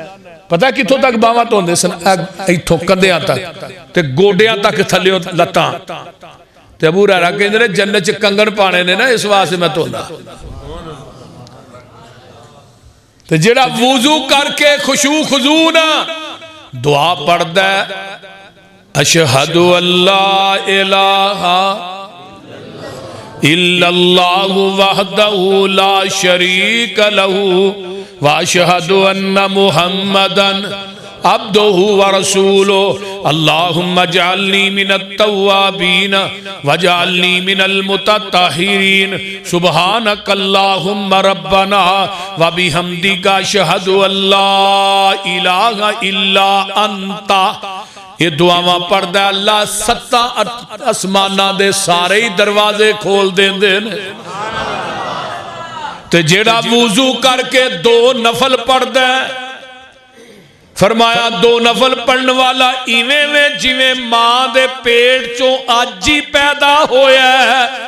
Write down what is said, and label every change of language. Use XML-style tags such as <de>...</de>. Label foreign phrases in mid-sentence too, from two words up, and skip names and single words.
<pa>پتا کتھوں تک باواں دھوندے سن؟ ایتھوں کنڈیاں تک تے گوڈیاں تک تھلے لتاں. تے ابو ہریرہ کہندے نے جنت چ کنگن پانے نے نا، اس واسطے میں دھوندا. تو جیہڑا وضو کر کے خشوع خضوع نال دعا پڑھدا,</pa> <ar>أشهد أن لا إله إلا الله وحده لا شريك له وأشهد أن محمدا عبده ورسوله اللهم اجعلني من التوابين واجعلني من المتطهرين سبحانك اللهم ربنا وبحمدك أشهد أن لا إله إلا أنت.</ar> <pa>ایہ دعاواں پڑھدا اللہ 7 اسماناں دے سارے ہی دروازے کھول دیندے نے. تے جیہڑا وضو کر کے 2 نفل پڑھدا، فرمایا 2 نفل پڑھن والا انج ایں جویں ماں دے پیٹ چوں اج ہی پیدا ہویا اے.</pa>